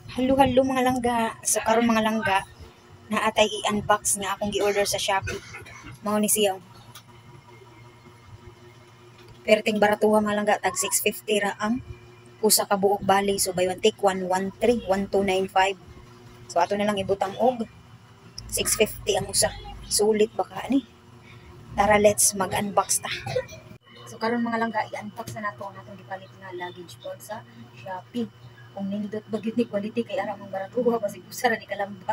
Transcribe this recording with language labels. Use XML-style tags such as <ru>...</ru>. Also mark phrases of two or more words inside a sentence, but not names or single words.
<ceb>Halo-halo mga langga. So karon mga langga, naatay i-unbox nga akong gi-order sa Shopee. Mao ni siya. Perting baratuha mga langga, tag 650 ra ang usa ka buok bali. So</ceb> <en>buy one take</en> <ceb>113, 1295. So ato na lang ibutang og 650 ang usa. Sulit baka ni. Tara, let's mag-unbox ta. So karon mga langga, i-unbox na nato ang atong gipalit nga</ceb> <en>luggage bag</en> <ceb>sa Shopee. Kung nindot ba gyud ni quality kay ara mong baratuha basig usa ra ni kalamba.</ceb>